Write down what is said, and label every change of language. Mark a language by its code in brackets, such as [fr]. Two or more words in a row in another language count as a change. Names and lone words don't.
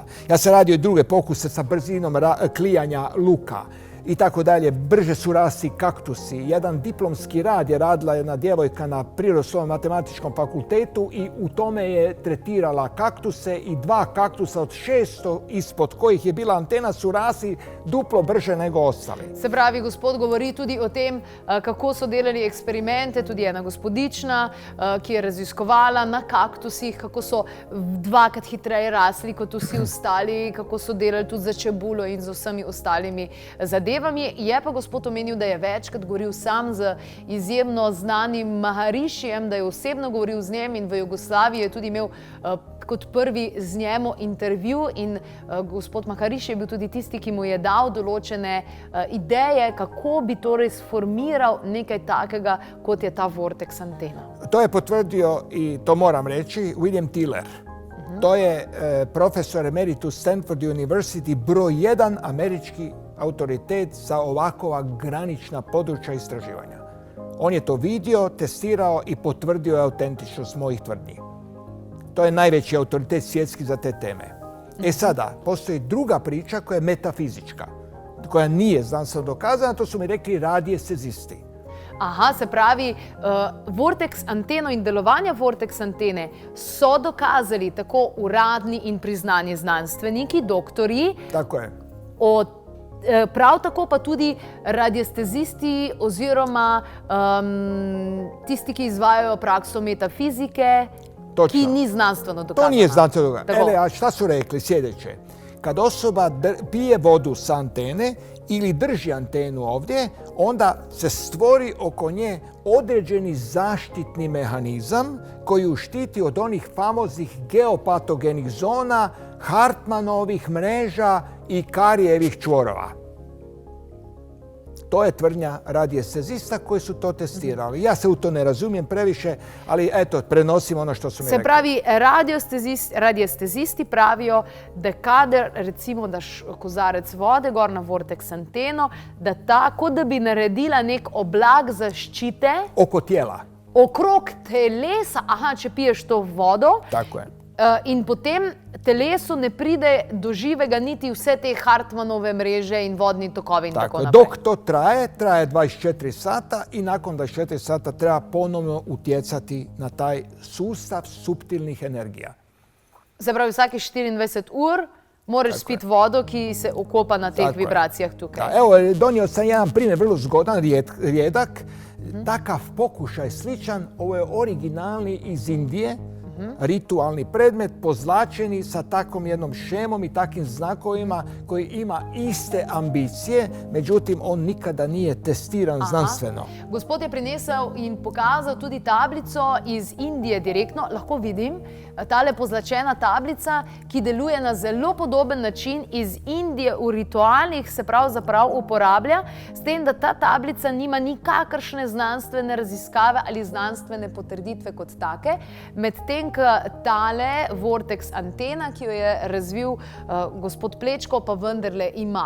[hr] Ja sam radio i druge pokuse sa brzinom klijanja luka i tako dalje. Brže su rasli kaktusi. Jedan diplomski rad je radila jedna djevojka na Prirodoslovnom matematičkom fakultetu i u tome je tretirala kaktuse i 2 kaktusa od 600 ispod kojih je bila antena su rasli duplo brže nego ostali. [sl] Se pravi, gospod govori tudi o tem, kako so delali eksperimente, tudi ena gospodična, ki je raziskovala na kaktusih, kako so 2krat hitreje rasli kot vsi ostali, kako so delali tudi za čebulo in z vsemi ostalimi zadevami. Je pa gospod omenil, da je večkrat govoril sam z izjemno znanim Maharišijem, da je osebno govoril z njim in v Jugoslaviji je tudi imel kot prvi z njemu intervju in gospod Mahariši je bil tudi tisti, ki mu je dal določene ideje, kako bi torej sformiral nekaj takega, kot je ta Vortex antena. [hr] To je potvrdio, i to moram reći, William Tiller. To je profesor emeritus Stanford University, broj 1 američki autoritet za ovakova granična područja istraživanja. On je to vidio, testirao i potvrdio je autentičnost mojih tvrdnji. To je najveći autoritet svjetski za te teme. E sada, postoji druga priča koja je metafizička, koja nije znanstveno dokazana, to su mi rekli radijestezisti. [sl] Aha, se pravi, Vortex anteno in delovanje Vortex antene so dokazali tako uradni in priznani znanstveniki, doktorji. [hr] Tako je. [sl] Prav tako pa tudi radiestezisti oziroma tisti, ki izvajajo prakso metafizike, ki ni znanstveno dokazana. [hr] To nije znanstveno dokazano. A šta su rekli? Sljedeće. Kad osoba pije vodu sa antene ili drži antenu ovdje, onda se stvori oko nje određeni zaštitni mehanizam koji ju štiti od onih famoznih geopatogenih zona, Hartmanovih mreža i Karijevih čvorova. To je tvrdnja radijestezista koji su to testirali. Ja se u to ne razumijem previše, ali eto, prenosim ono što su mi rekli. [sl] Se pravi, radijestezisti pravijo, da kadar recimo daš kozarec vode gor na Vortex anteno, da tako, da bi naredila nek oblak zaščite [hr] oko tijela. [sl] Okrog telesa, aha, če piješ to vodo. [hr] Tako je. [sl] In potem telesu ne pride do živega niti vse te Hartmanove mreže in vodni tokovi in tako naprej. [hr] Dok to traje 24 sata i nakon 24 sata treba ponovno utjecati na taj sustav suptilnih energija. [sl] Se pravi, vsake 24 ur moraš spiti vodo, ki se okopa na teh vibracijah tukaj. [hr] Evo, donio sam jedan primjer vrlo zgodan, rijedak. Takav pokušaj sličan, ovo je originalni iz Indije, ritualni predmet pozlačeni sa takvom jednom šemom i takvim znakovima koji ima iste ambicije, međutim on nikada nije testiran znanstveno. [sl] Gospod je prinesel in pokazal tudi tablico iz Indije direktno. Lahko vidim tale pozlačena tablica, ki deluje na zelo podoben način iz Indije v ritualnih se pravzaprav uporablja, s tem, da ta tablica nima nikakršne znanstvene raziskave ali znanstvene potrditve kot take, medtem tale Vortex antena, ki jo je razvil gospod Plečko, pa vendarle ima.